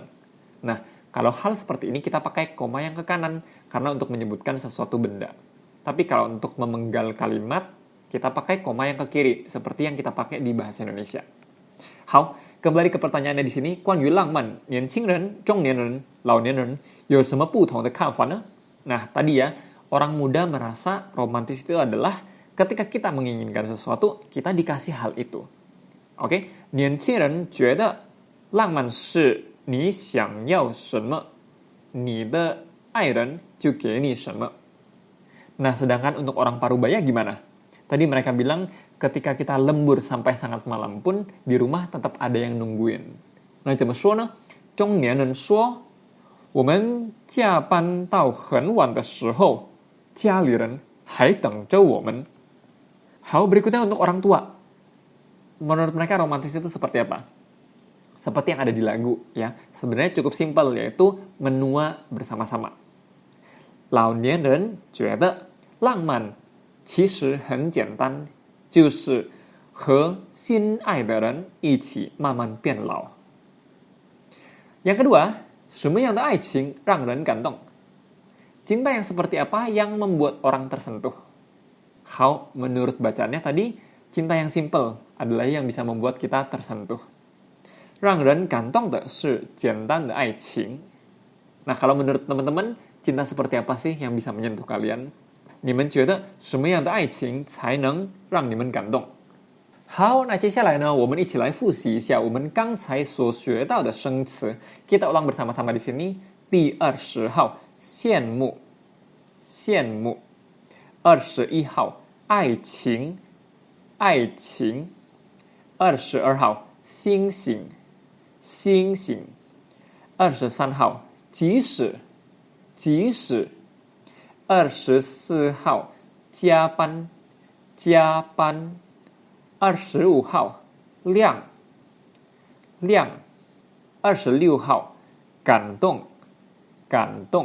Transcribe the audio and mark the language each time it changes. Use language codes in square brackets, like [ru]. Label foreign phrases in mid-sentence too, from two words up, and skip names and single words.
[id] Nah, kalau hal seperti ini kita pakai koma yang ke kanan karena untuk menyebutkan sesuatu benda. Tapi kalau untuk memenggal kalimat, kita pakai koma yang ke kiri seperti yang kita pakai di bahasa Indonesia. 好, kembali ke pertanyaannya di sini, [zh] 关于浪漫，年轻人、中年人、老年人有什么不同的看法呢? [id] Nah, tadi ya, orang muda merasa romantis itu adalah ketika kita menginginkan sesuatu, kita dikasih hal itu. Oke, [zh] 年轻人觉得浪漫是你想要什么，你的爱人就给你什么. [id] Nah, sedangkan untuk orang parubaya gimana? Tadi mereka bilang ketika kita lembur sampai sangat malam pun di rumah tetap ada yang nungguin. Nah, [zh] 怎么说呢？中年人说，我们加班到很晚的时候，家里人还等着我们. [id] Hal berikutnya untuk orang tua. Menurut mereka romantis itu seperti apa? Seperti yang ada di lagu, ya. Sebenarnya cukup simpel, yaitu menua bersama-sama. [zh] 老年人觉得浪漫其实很简单，就是和心爱的人一起慢慢变老. [id] Yang kedua, [zh] 什么样的爱情让人感动? [id] Cinta yang seperti apa yang membuat orang tersentuh? How, menurut bacaannya tadi, cinta yang simple adalah yang bisa membuat kita tersentuh. [zh] 让人感动的是简单的爱情. [id] Nah, kalau menurut teman-teman, cinta seperti apa sih yang bisa menyentuh kalian? [zh] 你们觉得什么样的爱情才能让你们感动? 好，那接下来呢，我们一起来复习一下我们刚才所学到的生词. [id] Kita ulang bersama-sama di sini. [zh] 第20号, 羡慕，羡慕。21号，爱情，爱情。22号，星星，星星。23号，即使，即使。24号，加班，加班。25号，亮，亮。26号，感动，感动。